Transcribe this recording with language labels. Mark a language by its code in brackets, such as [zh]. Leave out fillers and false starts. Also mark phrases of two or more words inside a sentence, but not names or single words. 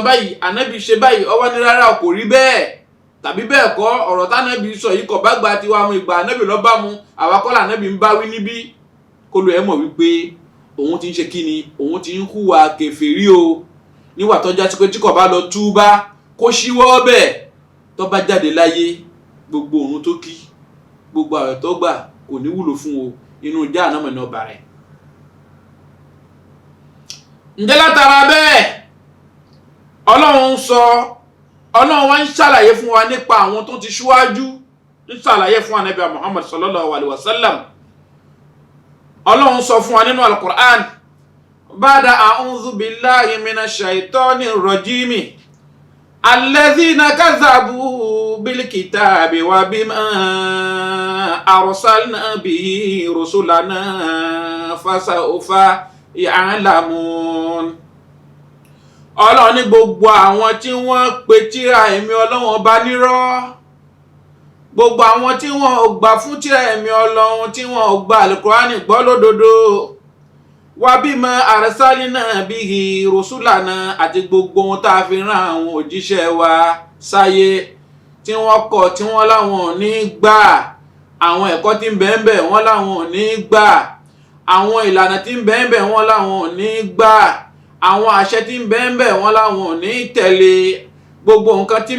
[yo] báyìí ànábì ṣe báyìí ọwọ́ ní rárá kò rí bẹ́ẹ̀ tàbí bẹ́ẹ̀ kọ́ ọ̀rọ̀ tánábì sọ yìí kò bá gba tiwa mu ìgbà ànábì ló bá mu àwa kọ́ lànábì ń bá wí níbí kó lo ẹ̀ mọ̀ wípé òun ti ń ṣe kíni òun ti ń hùwà kèfèrí o níwà tọ́já sí pé tí kò bá lọ túbá kó ṣíwọ́ bẹ́ẹ̀ tó bá jáde láyé gbogbo òun tó kí gbogbo àwẹ̀ tó gbà kò ní wúlò fún o inú Jahannama ní ọba rẹ̀ ǹjẹ́ látara bẹ́ẹ̀ Ọlọ́run wá ń ṣàlàyé fún wa nípa àwọn tó ti ṣíwájú ń ṣàlàyé fún ànábì Muhammad [ar] صلى الله عليه وسلم [yo] Ọlọ́run sọ fún wa nínú al-Qur'an [ar] بعد أعوذ بالله من الشيطان الرجيم الذين كذبوا بالكتاب وبما أرسلنا به رسلنا فسوف يعلمون. [yo] Ọlọ́run ní gbogbo àwọn tí wọ́n pe tírà èmi Ọlọ́run ọba nírọ́ gbogbo àwọn tí wọ́n ò gbà fún tírà èmi Ọlọ́run tí wọ́n ò gba Al-Qur'ani gbọ́ lódodo [ar] وبما أرسلنا به رسلنا [yo] àti gbogbo ohun tá a fi rán àwọn òjíṣẹ́ wa sáyé tí wọ́n kọ̀ tí wọ́n láwọn ò ní gbà àwọn ẹ̀kọ́ tí ń bẹ ńbẹ̀ wọ́n láwọn ò ní gbà àwọn ìlànà tí ń bẹ ńbẹ̀ wọ́n láwọn ò ní gbà àwọn àṣẹ tí ń bẹ ńbẹ̀ wọ́n láwọn ò ní tẹ̀lé gbogbo nǹkan tí ń